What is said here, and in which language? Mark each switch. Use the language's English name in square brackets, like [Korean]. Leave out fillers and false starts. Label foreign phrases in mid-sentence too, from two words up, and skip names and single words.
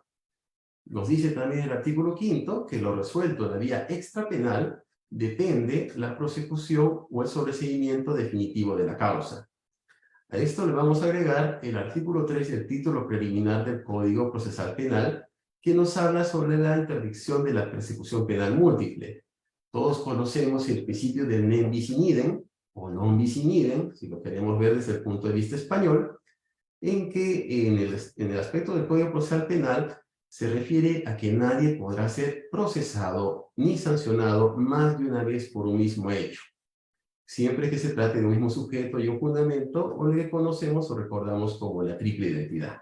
[Spanish] Nos dice también el artículo 5 que lo resuelto en la vía extrapenal depende la prosecución o el sobreseimiento definitivo de la causa. A esto le vamos a agregar el artículo 3 del título preliminar del Código Procesal Penal, que nos habla sobre la interdicción de la persecución penal múltiple. Todos conocemos el principio del [Latin] nem bis in idem, [Spanish] o [Latin] non bis in idem, [Spanish] si lo queremos ver desde el punto de vista español, en que en el aspecto del Código Procesal Penal se refiere a que nadie podrá ser procesado ni sancionado más de una vez por un mismo hecho, siempre que se trate de un mismo sujeto y un fundamento, o lo que conocemos o recordamos como la triple identidad.